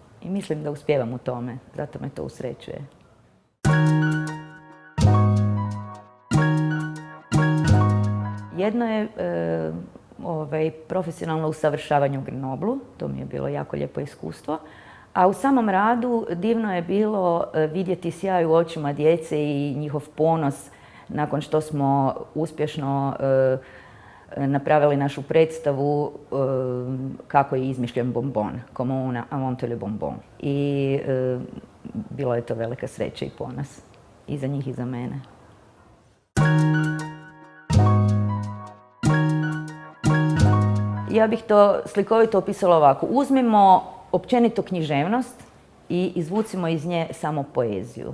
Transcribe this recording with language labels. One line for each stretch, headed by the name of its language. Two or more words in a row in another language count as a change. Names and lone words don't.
Croatian: I mislim da uspijevam u tome, zato me to usrećuje. Jedno je profesionalno usavršavanje u Grenoblu, to mi je bilo jako lijepo iskustvo. A u samom radu divno je bilo vidjeti sjaj u očima djece i njihov ponos nakon što smo uspješno napravili našu predstavu kako je izmišljen bonbon,
French: comment on a inventé le bonbon.
Croatian: I bilo je to velika sreća i ponos. I za njih i za mene. Ja bih to slikovito opisala ovako. Uzmimo općenito književnost i izvucimo iz nje samo poeziju.